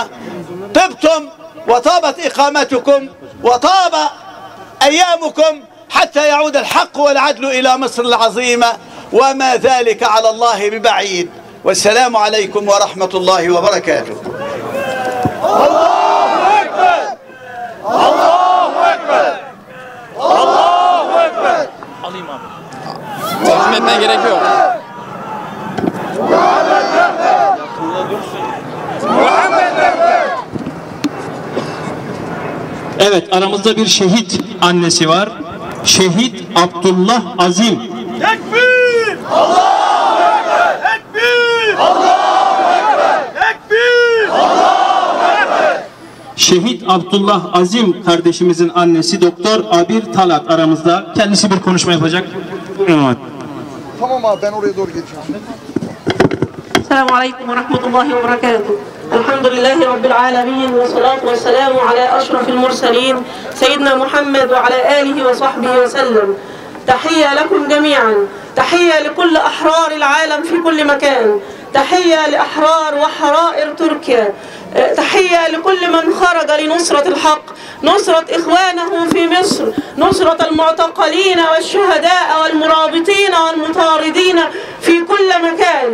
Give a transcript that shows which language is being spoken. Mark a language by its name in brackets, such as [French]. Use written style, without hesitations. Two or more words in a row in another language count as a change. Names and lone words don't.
[Arabic] طبتم وطابت إقامتكم وطاب أيامكم حتى يعود الحق والعدل إلى مصر العظيمة، وما ذلك على الله ببعيد. والسلام عليكم ورحمة الله وبركاته. الله أكبر! الله أكبر. الله أكبر. [Turkish] Alayım abi. Takdim etmeye gerek yok. Evet, aramızda bir şehit annesi var. Şehit Abdullah Azim. Tekbir! [Arabic] الله أكبر! [Turkish] Tekbir! [Arabic] الله أكبر! Tekbir! الله أكبر! [Turkish] Şehit Abdullah Azim kardeşimizin annesi Doktor Abir Talat aramızda. Kendisi bir konuşma yapacak. Evet. Tamam abi, ben oraya doğru geçiyorum. [Arabic] السلام عليكم ورحمة الله وبركاته. الحمد لله رب العالمين والصلاة والسلام على أشرف المرسلين سيدنا محمد وعلى آله وصحبه وسلم. تحية لكم جميعا، تحية لكل أحرار العالم في كل مكان، تحية لأحرار وحرائر تركيا، تحية لكل من خرج لنصرة الحق، نصرة إخوانه في مصر، نصرة المعتقلين والشهداء والمرابطين والمطاردين في كل مكان.